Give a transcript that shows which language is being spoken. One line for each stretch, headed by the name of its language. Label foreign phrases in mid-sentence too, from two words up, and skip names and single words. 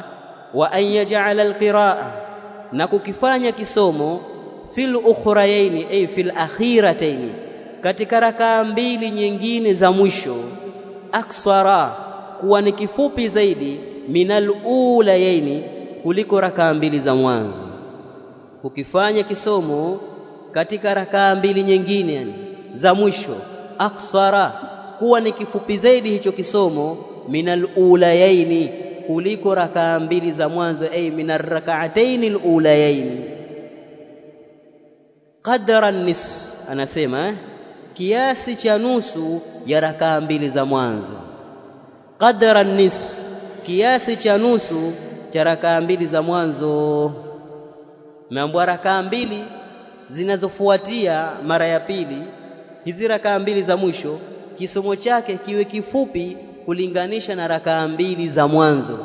Arabic: وأن يجعل القراءة,
Swahili: na kukifanya kisomo,
Arabic: في الأخريين, أي في الآخرتين,
Swahili: katika rakaa mbili nyingine za mwisho, aksara, kuwa ni kifupi zaidi,
Arabic: من الأوليين,
Swahili: kuliko rakaa mbili za mwanzo. Ukifanya kisomo katika rakaa mbili nyingine, yani za mwisho, aksara, kuwa ni kifupi zaidi hicho kisomo,
Arabic: من الأوليين,
Swahili: kuliko rakaa mbili za mwanzo,
Arabic: أي من الركعتين الأوليين. قدر النصف,
Swahili: anasema kiasi cha nusu ya rakaa mbili za mwanzo.
Arabic: قدر النصف,
Swahili: kiasi cha nusu cha rakaa mbili za mwanzo. Meambiwa rakaa mbili zinazofuatia mara ya pili, hizi rakaa mbili za mwisho kisomo chake kiwe kifupi kulinganisha na rakaa mbili za mwanzo.